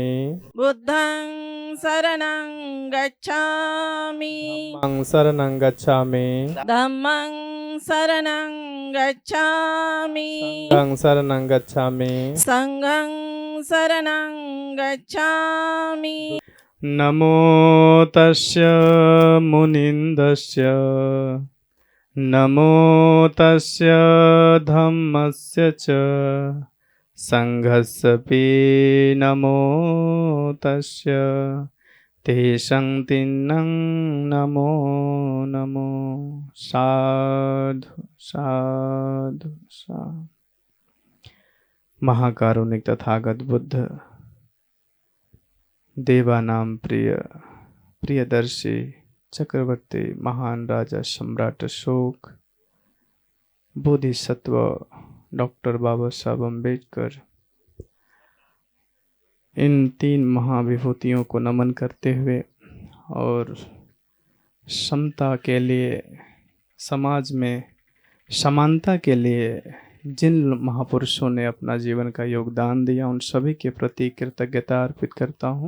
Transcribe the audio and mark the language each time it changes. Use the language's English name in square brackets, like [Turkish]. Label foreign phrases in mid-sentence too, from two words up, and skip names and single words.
[Pali] बुद्धं शरणं गच्छामि धम्मं शरणं गच्छामि धम्मं शरणं गच्छामि संघं शरणं गच्छामि संघं शरणं गच्छामि नमो तस्य मुनिन्दस्य नमो तस्य धम्मस्य च संघस्सपि नमो तस्य तेषां तिन्नं नमो नमो साधु साधु साधु। [Hindi] महाकारुणिक तथागत बुद्ध देवानां प्रिय प्रियदर्शी चक्रवर्ती महान राजा सम्राट अशोक बोधिसत्व डॉक्टर बाबा साहब अम्बेडकर, इन तीन महाविभूतियों को नमन करते हुए और समता के लिए, समाज में समानता के लिए जिन महापुरुषों ने अपना जीवन का योगदान दिया, उन सभी के प्रति कृतज्ञता अर्पित करता हूँ।